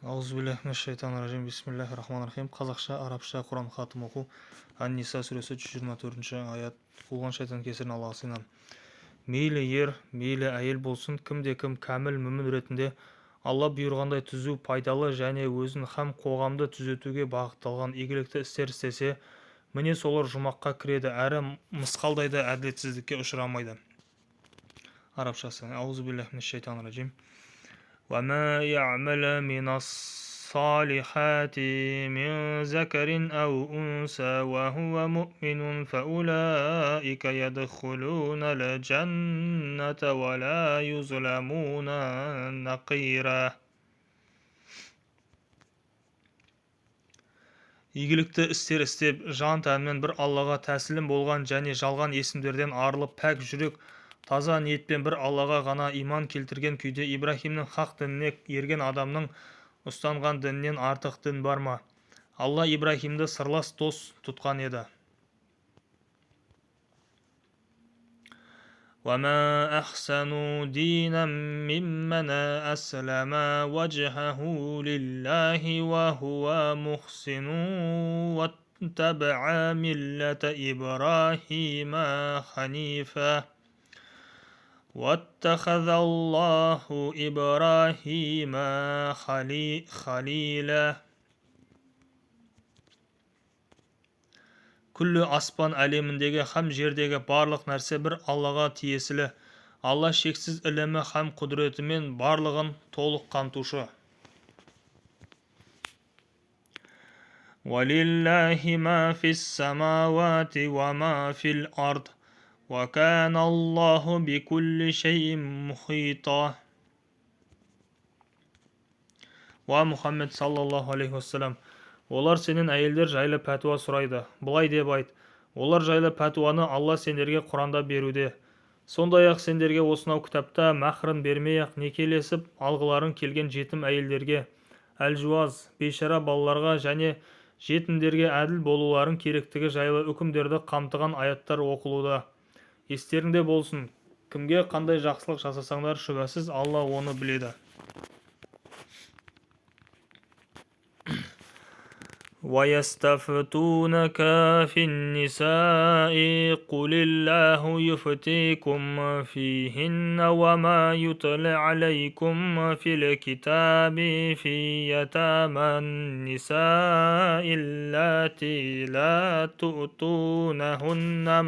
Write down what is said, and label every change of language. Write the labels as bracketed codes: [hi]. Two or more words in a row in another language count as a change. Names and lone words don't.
[ar] أعوذ بالله من الشيطان الرجيم. بسم الله الرحمن الرحيم. [kk] Қазақша, арабша Құран хатым оқу. Ан-Ниса сүресі 124 аят. Қуған шайтан кесірін Аллаға сыйынамын. Мейлі ер, мейлі әйел болсын, кімде-кім кәміл мүмін ретінде Алла бұйырғандай түзу, пайдалы және өзін һәм қоғамды түзетуге бағытталған игілікті істер істесе, міне солар жұмаққа кіреді, әрі мысқалдайды, әділетсіздікке ұшырамайды. Арабшасы. [ar] أعوذ بالله من الشيطان الرجيم. وما يعمل من الصالحات من ذكر أو أنثى وهو مؤمن فأولئك يدخلون الجنة ولا يظلمون نقيرا. [kk] Игілікті істер істеп, жан-тәнімен бір Аллаға тәсілім болған және жалған есімдерден арылып, пәк жүрек, таза ниетпен бір Аллаға ғана иман келтірген күйде Ибраһимнің хақ дініне ерген адамның ұстанған дінінен артық дін бар ма? Алла Ибраһимді сырлас дос тұтқан еді. [ar] وَمَا أَحْسَنُ دِينًا مِّمَّنْ أَسْلَمَ وَجْهَهُ لِلَّهِ وَهُوَ مُحْسِنٌ وَاتَّبَعَ مِلَّةَ إِبْرَاهِيمَ حَنِيفًا وَاتَّخَذَ اللَّهُ إِبْرَاهِيمَ خَلِيلًا. [kk] Күллі аспан әлеміндегі һәм жердегі барлық нәрсе бір Аллаға тиесілі. Алла шексіз ілімі һәм құдіретімен барлығын толық қамтушы. [ar] وَلِلَّهِ مَا فِي السَّمَاوَاتِ وَمَا فِي الْأَرْضِ وَكَانَ اللَّهُ بِكُلِّ شَيْءٍ مُحِيطًا. [kk] Уа Мұхаммед [ar] صلى الله عليه وسلم, [kk] олар сенен әйелдер жайлы пәтуа сұрайды. Бұлай деп айт: олар жайлы пәтуаны Алла сендерге Құранда беруде. Сондай-ақ сендерге осынау кітапта мәһрін бермей-ақ некелесіп алғыларың келген жетім әйелдерге, әлжуаз, бейшара балаларға және жетімдерге әділ болуларың керектігі жайлы үкімдерді қамтыған аяттар оқылуда. Естеріңде болсын, кімге қандай жақсылық жасасаңдар, шүбәсіз Алла оны біледі. [ar] وَيَسْتَفْتُونَكَ فِي النِّسَاءِ قُلِ اللَّهُ يُفْتِيكُمْ فِيهِنَّ وَمَا يُتْلَى عَلَيْكُمْ فِي الْكِتَابِ فِي يَتَامَى النِّسَاءِ اللَّاتِي لَا تُؤْتُونَهُنَّ